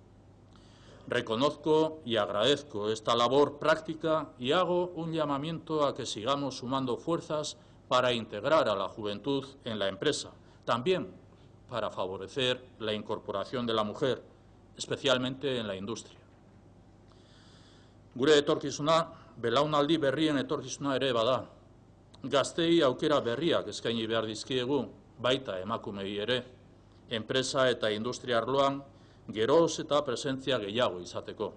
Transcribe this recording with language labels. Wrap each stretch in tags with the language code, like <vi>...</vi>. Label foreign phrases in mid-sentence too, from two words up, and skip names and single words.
<es>Reconozco y agradezco esta labor práctica y hago un llamamiento a que sigamos sumando fuerzas para integrar a la juventud en la empresa, también para favorecer la incorporación de la mujer, especialmente en la industria.</es> <eu>Gure etorkizuna, belaunaldi berrien etorkizuna ere bada. Gaztei aukera berriak eskaini behar dizkiegu, baita emakumei ere, enpresa eta industria arloan geroz eta presentzia gehiago izateko.</eu>